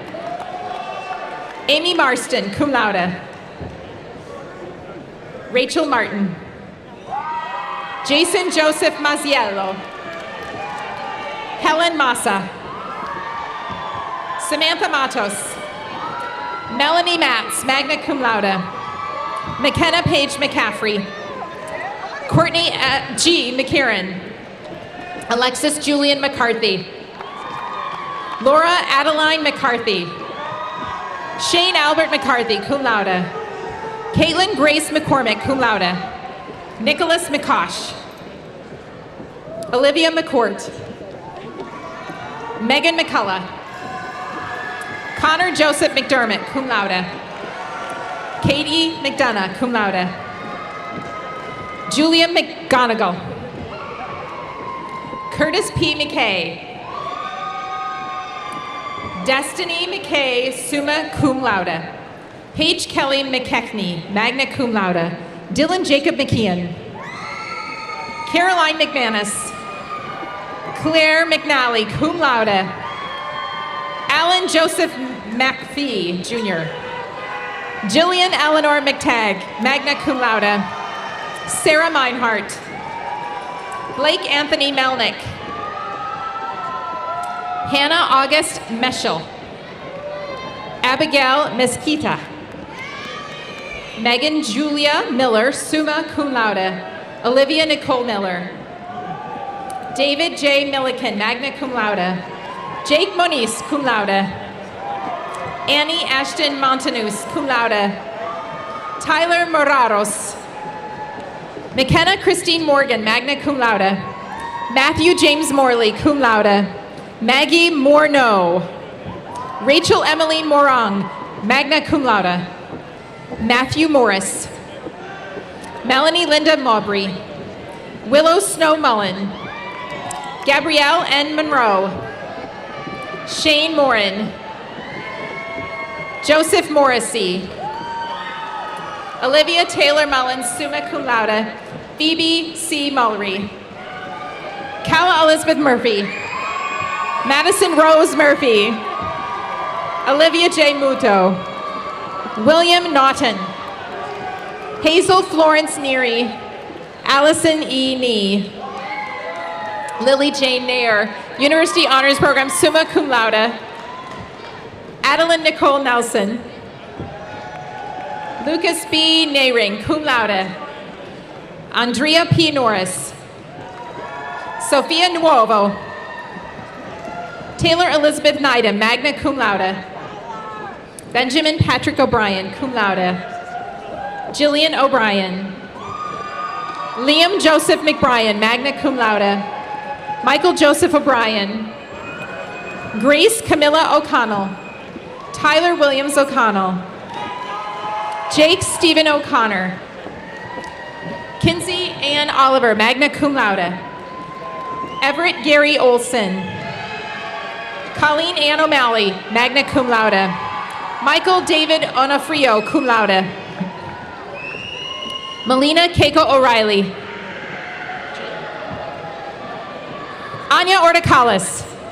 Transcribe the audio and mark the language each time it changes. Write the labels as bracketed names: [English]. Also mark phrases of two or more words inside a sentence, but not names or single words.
[English] Amy Marston, [Latin] cum laude. [English] Rachel Martin. Jason Joseph Maziello. Helen Massa. Samantha Matos. Melanie Matz, [Latin] magna cum laude. [English] McKenna Page McCaffrey. Courtney G. McCarran. Alexis Julian McCarthy. Laura Adeline McCarthy. Shane Albert McCarthy, [Latin] cum laude. [English] Caitlin Grace McCormick, [Latin] cum laude. [English] Nicholas McCosh. Olivia McCourt. Megan McCullough. Connor Joseph McDermott, [Latin] cum laude. [English] Katie McDonough, [Latin] cum laude. [English] Julia McGonigal. Curtis P. McKay. Destiny McKay, [Latin] summa cum laude. [English] Paige Kelly McKechnie, [Latin] magna cum laude. [English] Dylan Jacob McKeon. Caroline McManus. Claire McNally, [Latin] cum laude. [English] Alan Joseph McPhee, Jr. Jillian Eleanor McTagg, [Latin] magna cum laude. [English] Sarah Meinhardt. Blake Anthony Melnick. Hannah August Meschel. Abigail Mesquita. Megan Julia Miller, [Latin] summa cum laude. [English] Olivia Nicole Miller. David J. Milliken, [Latin] magna cum laude. [English] Jake Moniz, [Latin] cum laude. [English] Annie Ashton Montanus, [Latin] cum laude. [English] Tyler Moraros. McKenna Christine Morgan, [Latin] magna cum laude. [English] Matthew James Morley, [Latin] cum laude. [English] Maggie Morneau. Rachel Emily Morong, [Latin] magna cum laude. [English] Matthew Morris. Melanie Linda Maubrey. Willow Snow Mullen. Gabrielle N. Monroe. Shane Morin. Joseph Morrissey. Olivia Taylor Mullins, [Latin] summa cum laude. [English] Phoebe C. Mullery. Calla Elizabeth Murphy. Madison Rose Murphy. Olivia J. Muto. William Naughton. Hazel Florence Neary. Allison E. Nee. Lily Jane Nair, University Honors Program, [Latin] summa cum laude. [English] Adeline Nicole Nelson. Lucas B. Nehring, [Latin] cum laude. [English] Andrea P. Norris. Sophia Nuovo. Taylor Elizabeth Nida, [Latin] magna cum laude. [English] Benjamin Patrick O'Brien, [Latin] cum laude. [English] Jillian O'Brien. Liam Joseph McBrien, [Latin] magna cum laude. [English] Michael Joseph O'Brien. Grace Camilla O'Connell. Tyler Williams O'Connell. Jake Stephen O'Connor. Kinsey Ann Oliver, [Latin] magna cum laude. [English] Everett Gary Olson. Colleen Ann O'Malley, [Latin] magna cum laude. [English] Michael David Onofrio, [Latin] cum laude. [English] Melina Keiko O'Reilly. Anya Ortikalis.